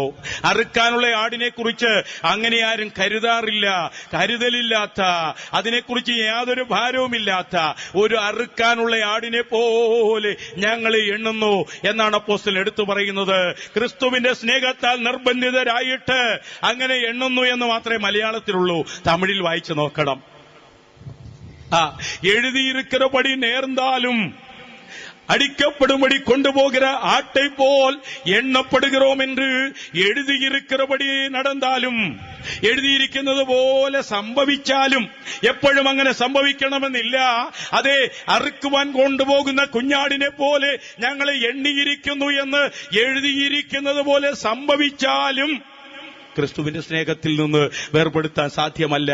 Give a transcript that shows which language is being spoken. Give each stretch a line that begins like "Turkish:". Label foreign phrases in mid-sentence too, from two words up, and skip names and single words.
Malayalam: അറുക്കാനുള്ള ആടിനെ കുറിച്ച് അങ്ങനെ ആരും കരുതലില്ലാത്ത, അതിനെക്കുറിച്ച് യാതൊരു ഭാരവുമില്ലാത്ത ഒരു അറുക്കാനുള്ള ആടിനെ പോലെ ഞങ്ങൾ എണ്ണുന്നു എന്നാണ് അപ്പോസ്തലൻ എടുത്തു പറയുന്നത്. ക്രിസ്തുവിന്റെ സ്നേഹത്താൽ നിർബന്ധിതരായിട്ട് അങ്ങനെ എണ്ണുന്നു എന്ന് മാത്രമേ മലയാളത്തിലുള്ളൂ. തമിഴിൽ വായിച്ചു നോക്കണം.
Tamil: எழுதியிருக்கிறபடி நேர்ந்தாலும் அடிக்கப்படும்படி கொண்டு போகிற ஆட்டை போல் எண்ணப்படுகிறோம் என்று
Malayalam: എഴുതിയിരിക്കുന്നപടി നടന്നാലും, എഴുതിയിരിക്കുന്നത് പോലെ സംഭവിച്ചാലും, എപ്പോഴും അങ്ങനെ സംഭവിക്കണമെന്നില്ല. അതെ, അറുക്കുവാൻ കൊണ്ടുപോകുന്ന കുഞ്ഞാടിനെ പോലെ ഞങ്ങളെ എണ്ണിയിരിക്കുന്നു എന്ന് എഴുതിയിരിക്കുന്നത് പോലെ സംഭവിച്ചാലും ക്രിസ്തുവിന്റെ സ്നേഹത്തിൽ നിന്ന് വേർപെടുത്താൻ സാധ്യമല്ല.